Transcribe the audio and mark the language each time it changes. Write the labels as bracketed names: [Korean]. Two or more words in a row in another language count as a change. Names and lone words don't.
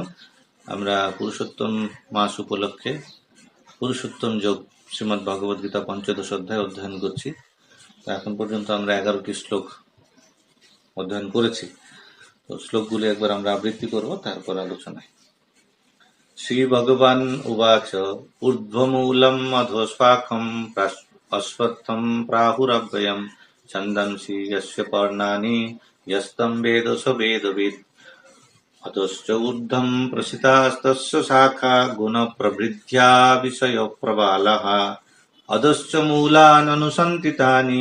[Bangla] আমরা পুরুষোত্তম মাস উপলক্ষে পুরুষোত্তম যোগ শ্রীমৎ ভগবদ গীতা পঞ্চদশ অধ্যায় অধ্যয়ন করছি। তো এখন পর্যন্ত আমরা 11টি শ্লোক অধ্যয়ন করেছি। তো শ্লোকগুলি একবার আমরা আবৃত্তি করব, তারপর আলোচনায়। [Sanskrit] শ্রী ভগবান উবাচ ঊর্ধ্বমূলম অধঃশাখম অশ্বত্থম প্রাহুরব্যয়ম ছন্দন্সি যস্য পর্ণানি যস্তম বেদ স বেদবিদ অতশ্চ ঊর্ধ্বম প্রসিতাস্তস্য শাখা গুণপ্রবৃদ্ধ্যা বিষয়প্রবালः অধশ্চ মূলাননুসন্তি তানি